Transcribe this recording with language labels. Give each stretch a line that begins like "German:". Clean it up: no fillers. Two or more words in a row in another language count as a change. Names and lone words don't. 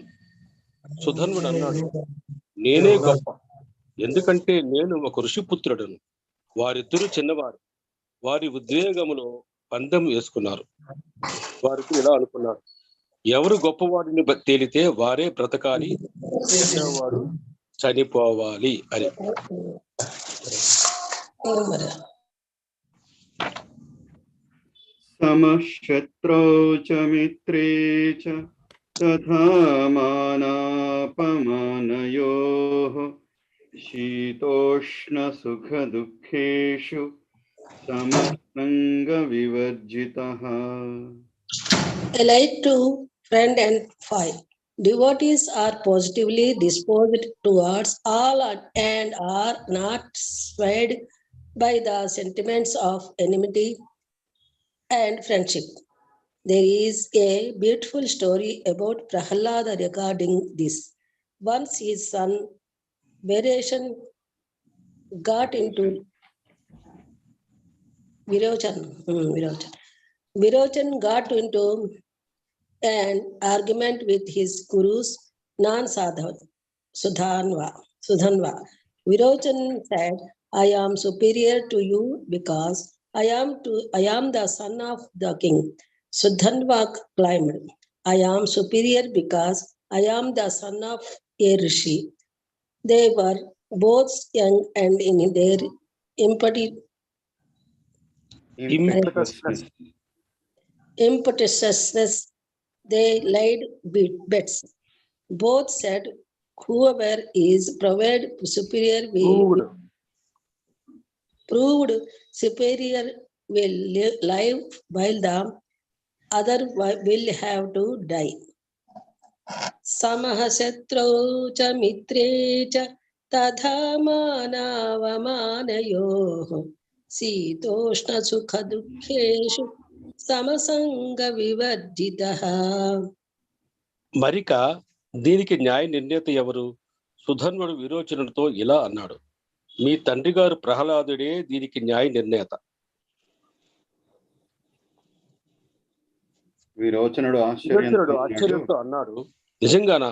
Telugu: సుధన్వుడు అన్నాడు, నేనే గొప్ప, ఎందుకంటే నేను ఒక ఋషిపుత్రుడను. వారిద్దరూ చిన్నవారు. వారి ఉద్వేగములో పందెం వేసుకున్నారు. వారికి ఇలా అనుకున్నారు, ఎవరు గొప్పవాడిని తేలితే వారే బ్రతకాలి, చిన్నవాడు చనిపోవాలి అని.
Sanskrit: समः शत्रौ च मित्रे च तथा मानापमानयोः शीतोष्णसुखदुःखेषु समः सङ्गविवर्जितः.
English: Alike to friend and foe, devotees are positively disposed towards all and are not swayed by the sentiments of enmity and friendship. There is a beautiful story about Prahlada regarding this. Once his son Virochan got into Virochan got into an argument with his guru's non-sadhav Sudhanva. Virochan said, I am superior to you because I am the son of the king. Sudhanva claimed, I am superior because I am the son of a rishi. They were both young and in their impetuousness, they laid bets. Both said, whoever is proved superior will live while the other will have to die.
Sanskrit: समः शत्रौ च मित्रे च तथा मानापमानयोः शीतोष्ण सुख दुःखेषु समः सङ्ग विवर्जितः.
Telugu: మరిక దీనికి న్యాయ నిర్ణేత ఎవరు? సుధన్వుడు విరోచనుడితో ఇలా అన్నాడు, మీ తండ్రి గారు ప్రహ్లాదుడే దీనికి న్యాయ నిర్ణేత. విరోచనుడు ఆశ్చర్యంతో అన్నాడు, నిజంగానా?